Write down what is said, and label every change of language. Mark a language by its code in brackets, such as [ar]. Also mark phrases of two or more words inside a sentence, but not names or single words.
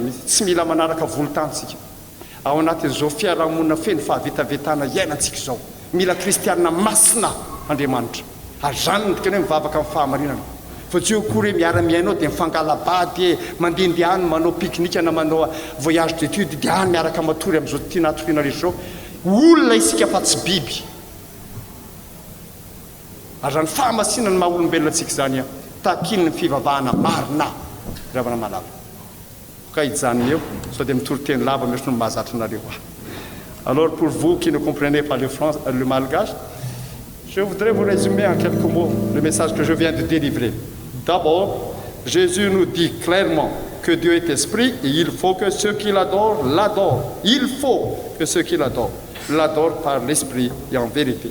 [mg] mihitsy tsy mila manaraka volontantsika ao anatin'izao fiarahamonina feno fahavetavetana iainantsika izao mila kristianina masina Andriamanitra ary zany ny dikany hoe mivavaka amin'ny fahamarinana fa tsy eo kory hoe miara-miainao dia mifangalabady mandehandeha any manao pique-nique na manao [fr] voyage d'étude [mg] dia any miaraka matory amin'izao tiana atoriana rehetra zao olona isika fa tsy biby ary zany fahamasinana ny maha olombelona antsika zany takiny ny fivavahana marina ravana malava ka hijanony eo sao dia mitory teny lava mihoatra no mahazatra anareo [fr] alors pour vous qui ne comprenez pas le malgache je voudrais vous résumer en quelques mots le message que je viens de délivrer. D'abord, Jésus nous dit clairement que Dieu est esprit et il faut que ceux qui l'adorent, l'adorent. Il faut que ceux qui l'adorent par l'esprit et en vérité.